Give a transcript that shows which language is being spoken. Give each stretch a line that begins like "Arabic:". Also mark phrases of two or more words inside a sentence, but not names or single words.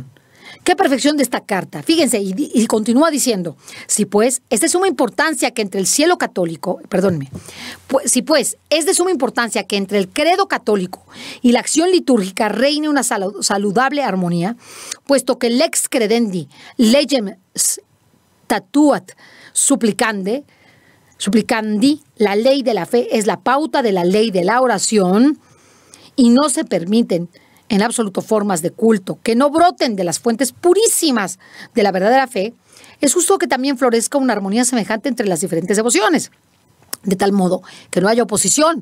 Spanish: ¡Qué perfección de esta carta! Fíjense, y continúa diciendo, si pues es de suma importancia que entre el cielo católico, si pues es de suma importancia que entre el credo católico y la acción litúrgica reine una saludable armonía, puesto que
Latin: lex credendi, legem statuat supplicandi,
Spanish: la ley de la fe es la pauta de la ley de la oración, y no se permiten en absoluto formas de culto que no broten de las fuentes purísimas de la verdadera fe, es justo que también florezca una armonía semejante entre las diferentes devociones, de tal modo que no haya oposición